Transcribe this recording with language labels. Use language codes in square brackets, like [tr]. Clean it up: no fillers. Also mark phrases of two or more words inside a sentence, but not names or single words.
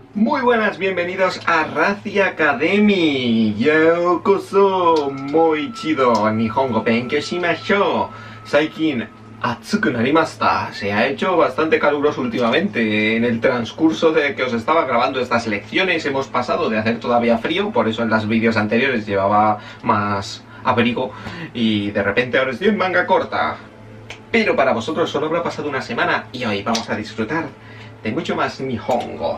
[es] Muy buenas, bienvenidos a Razi Academy. Yokoso, muy chido. [ja] 日本語勉強しましょう。最近暑くなりました. [es] Se ha hecho bastante caluroso últimamente. En el transcurso de que os estaba grabando estas lecciones hemos pasado de hacer todavía frío, por eso en los vídeos anteriores llevaba más abrigo y de repente ahora estoy en manga corta. Pero para vosotros solo habrá pasado una semana y hoy vamos a disfrutar de mucho más Nihongo.